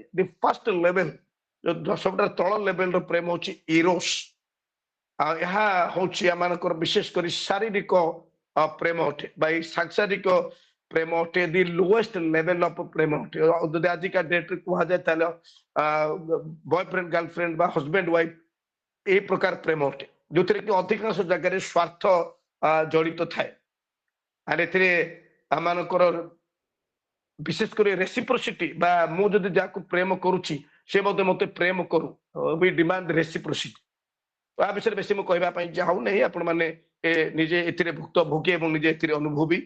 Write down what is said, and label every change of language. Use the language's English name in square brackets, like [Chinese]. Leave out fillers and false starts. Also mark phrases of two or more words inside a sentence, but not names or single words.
[English] the first level, [Odia] ସବୁଠାରୁ ତଳ ଲେଭେଲର ପ୍ରେମ ହଉଛି ଇରୋସ। ଆଉ ଏହା ହଉଛି ଆମମାନଙ୍କର ବିଶେଷ କରି ଶାରୀରିକ ପ୍ରେମ ଅଟେ, ବା ଏଇ ସାଂସାରିକ ପ୍ରେମ ଅଟେ। [English] the lowest level of [Odia] ପ୍ରେମ ଅଟେ। ଯଦି ଆଜିକା ଡେଟ୍ରେ କୁହାଯାଏ ତାହେଲେ [English] boyfriend girlfriend [Odia] ବା [English] husband wife [Odia] ଏଇ ପ୍ରକାର ପ୍ରେମ ଅଟେ, ଯୋଉଥିରେ କି ଅଧିକାଂଶ ଜାଗାରେ ସ୍ୱାର୍ଥ ଜଡିତ ଥାଏ। আর ଏଥିରେ ଆମମାନଙ୍କର ବିଶେଷ କରି ରେସିପ୍ରୋସିଟି, ବା ମୁଁ ଯଦି ଯାହାକୁ ପ୍ରେମ କରୁଛି ସେ ମଧ୍ୟ ମତେ ପ୍ରେମ କରୁ, [English] we demand reciprocity. [Odia] ଆ ବିଷୟରେ ବେଶୀ ମୁଁ କହିବା ପାଇଁ ଚାହୁଁନାହିଁ, ଆପଣମାନେ ନିଜେ ଏଥିରେ ଭୁକ୍ତଭୋଗୀ ଏବଂ ନିଜେ ଏଥିରେ ଅନୁଭବୀ।